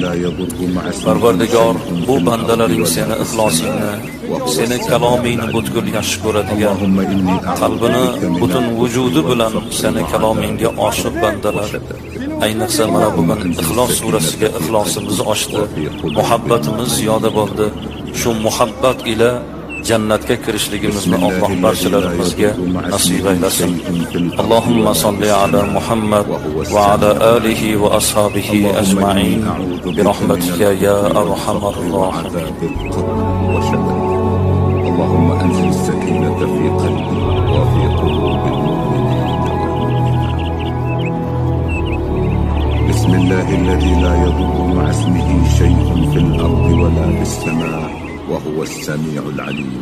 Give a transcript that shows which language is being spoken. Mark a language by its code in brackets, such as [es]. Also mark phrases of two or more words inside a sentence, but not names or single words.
[uz] Parvardigor, bu bandalaring seni ixlosingni, seni kalomingni butkul yaxshi ko'radigan, qalbini butun vujudi bilan seni kalomingga oshiq bandalar. Ayniqsa mana bugun Ixlos surasiga ixlosimiz oshdi, muhabbatimiz ziyoda bo'ldi. Shu muhabbat ila jannatga kirishligimizni Alloh barchalarimizga nasib aylasin. [ar] اللهم صل على محمد وعلى آله وأصحابه أجمعين برحمتك يا أرحم الراحمين. اللهم أنزل السكينة في قلبي وفي قلوب المؤمنين. بسم الله الذي لا يضر مع اسمه شيء في الأرض ولا في السماء وهو السميع العليم.